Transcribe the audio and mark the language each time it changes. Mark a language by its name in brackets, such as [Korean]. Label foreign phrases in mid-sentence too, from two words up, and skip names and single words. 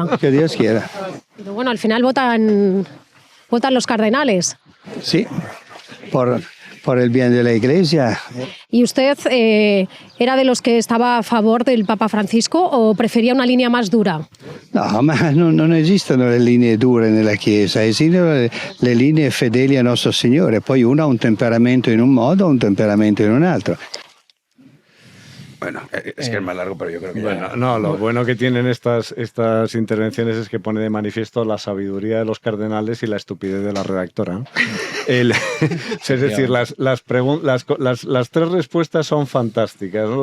[Spanish] Lo que Dios quiera. Pero bueno, al final votan los cardenales. Sí, por el bien de la Iglesia. ¿Y usted era de los que estaba a favor del Papa Francisco o prefería una línea más dura? [Italian] No, ma non esistono le linee dure nella Chiesa, esistono le linee fedeli a nostro Signore. Poi uno ha un temperamento in un modo, un temperamento in un altro. [Spanish] Bueno, es que es más largo, pero yo creo que bueno, no, lo bueno que tienen estas intervenciones es que pone de manifiesto la sabiduría de los cardenales y la estupidez de la redactora. Es decir, las tres respuestas son fantásticas, ¿no?